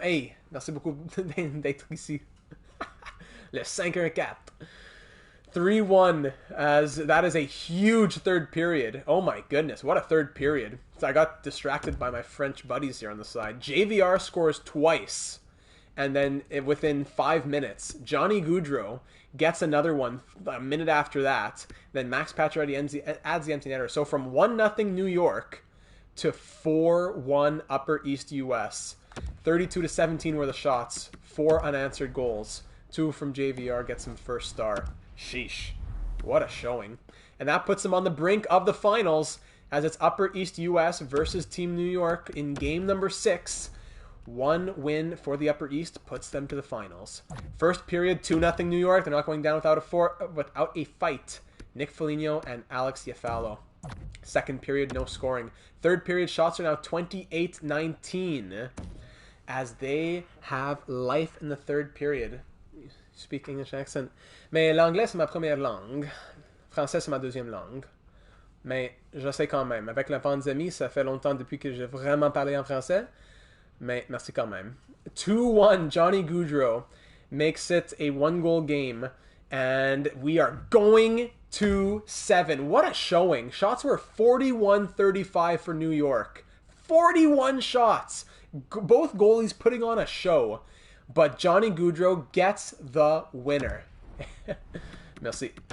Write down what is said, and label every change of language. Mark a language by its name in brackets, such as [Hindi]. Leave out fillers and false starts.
[French] Hey, merci beaucoup d'être ici. Le 5 et 4. [English] 3-1, as that is a huge third period. Oh my goodness, what a third period. So I got distracted by my French buddies here on the side. JVR scores twice, and then within 5 minutes, Johnny Gaudreau gets another one a minute after that. Then Max Pacioretty adds the empty netter. So from 1-0 New York to 4-1 Upper East US. 32-17 were the shots. 4 unanswered goals. 2 from JVR gets him first star. Sheesh. What a showing. And that puts them on the brink of the finals as it's Upper East US versus Team New York in game number 6. 1 win for the Upper East puts them to the finals. First period, 2-0 New York. They're not going down without a fight. Nick Foligno and Alex Iafallo. Second period, no scoring. Third period, shots are now 28-19 as they have life in the third period. Speak English accent. [French] Mais l'anglais, c'est ma première langue. Français, c'est ma deuxième langue. Mais je sais quand même. Avec la pandémie, ça fait longtemps depuis que j'ai vraiment parlé en français. Mais merci quand même. [English] 2-1, Johnny Gaudreau makes it a one-goal game. And we are going to 7. What a showing. Shots were 41-35 for New York. 41 shots. Both goalies putting on a show. But Johnny Gaudreau gets the winner. Merci.